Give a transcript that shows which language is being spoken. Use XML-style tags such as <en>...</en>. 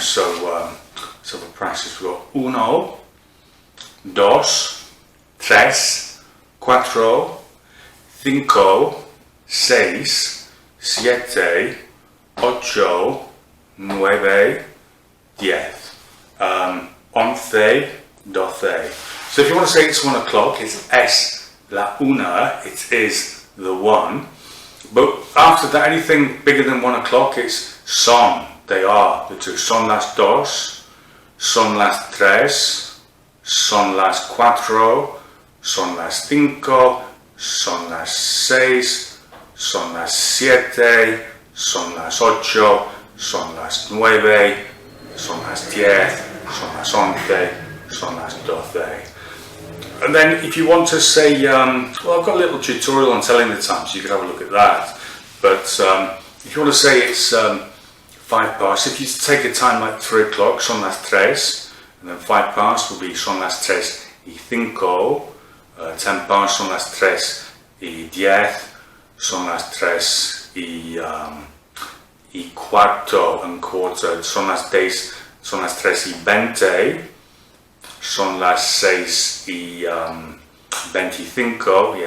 <en>So for practice, we've got</en> <es>uno, dos, tres, cuatro, cinco, seis, siete, ocho, nueve, diez, once, doce.</es> <en>So if you want to say it's 1 o'clock, it's</en> <es>es la una,</es> <en>it is the one. But after that, anything bigger than 1 o'clock, it's son, they are the two.</en> <es>Son las dos, son las tres, son las cuatro, son las cinco, son las seis, son las siete, son las ocho, son las nueve, son las diez, son las once, son las doce.</es> <en>And then if you want to say, well, I've got a little tutorial on telling the time, so you can have a look at that. But if you want to say it's 5 past, if you take a time like 3 o'clock,</en> <es>son las tres,</es> <en>and then 5 past will be</en> <es>son las tres y cinco,</es> <en>10 past,</en> <es>son las tres y diez, son las tres y cuarto,</es> <en>and quarter,</en> <es>son las tres y veinte, son las seis y 25.</es>